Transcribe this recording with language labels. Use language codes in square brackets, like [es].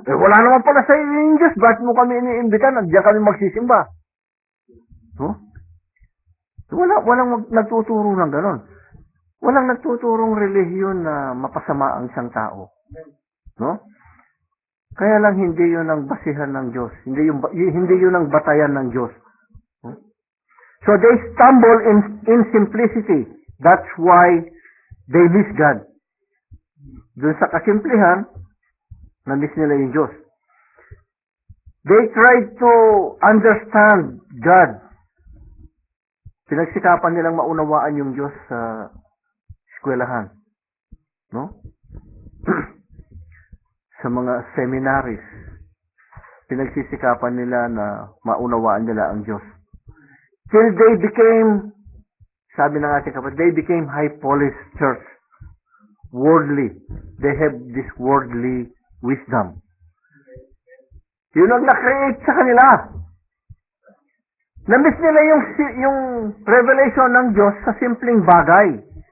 [tl] Wala naman pala sa iyo yung Diyos. Bakit mo kami iniimbita? Nandiyan kami magsisimba. No? Walang nagtuturo ng ganon. Walang nagtuturong relihiyon na mapasama ang isang tao. No? Kaya lang hindi yun ang basihan ng Diyos. Hindi yun ang batayan ng Diyos. No? [en] So they stumble in simplicity. That's why they miss God. [tl] Doon sa kasimplihan, na-miss nila yung Diyos. [en] They tried to understand God. [tl] Pinagsikapan nilang maunawaan yung Diyos sa eskwelahan. No? Sa mga seminaries, pinagsisikapan nila na maunawaan nila ang Diyos. [en] Till they became, [tl] sabi ng ating kapatid, [en] they became high-polished church. Worldly. They have this worldly wisdom. [tl] Yun ang na-create sa kanila. Na-miss nila yung revelation ng Diyos sa simpleng bagay.